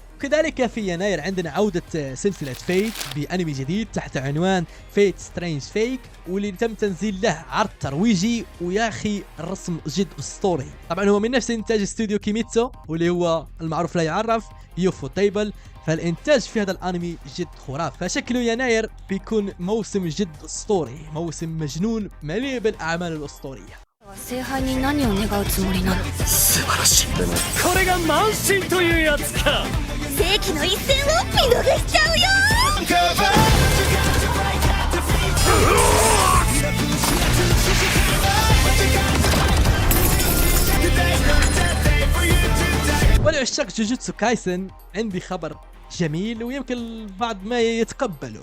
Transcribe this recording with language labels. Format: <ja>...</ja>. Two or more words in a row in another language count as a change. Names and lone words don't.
<ar>كذلك في يناير عندنا عودة سلسلة فيت بأنمي جديد تحت عنوان فيت سترينج فيك، واللي تم تنزيل له عرض ترويجي، ويا أخي الرسم جد أسطوري. طبعا هو من نفس إنتاج استوديو كيميتسو، واللي هو المعروف لا يعرف يوفو تيبل، فالإنتاج في هذا الأنمي جد خرافي. فشكله يناير بيكون موسم جد أسطوري، موسم مجنون مليء بالأعمال الأسطورية.</ar> <ja>聖杯に何を願うつもりなの？素晴らしい。これが満身というやつか。世紀の一戦を見逃しちゃうよ。</ja> <ar>ولعشاق جوجوتسو كايسن عندي خبر جميل ويمكن البعض ما يتقبله.</ar>